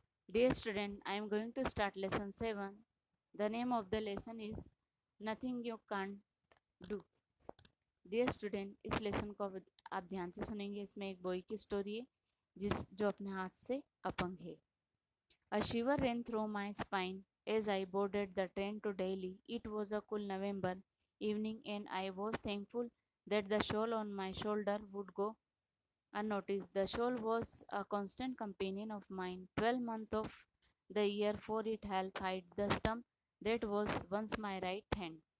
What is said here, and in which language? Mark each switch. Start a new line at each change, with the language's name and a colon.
English: Dear student, I am going to start lesson 7. The name of the lesson is Nothing You Can't Do.
Hindi: Dear student, इस lesson को आप ध्यान से सुनेंगे। इसमें एक बॉय की स्टोरी है जो अपने हाथ से अपंग है।
English: A shiver ran through my spine as I boarded the train to Delhi. It was a cool November evening and I was thankful that the shawl on my shoulder would go unnoticed. The shawl was a constant companion of mine. 12 months of the year, for it helped hide the stump that was once my right hand.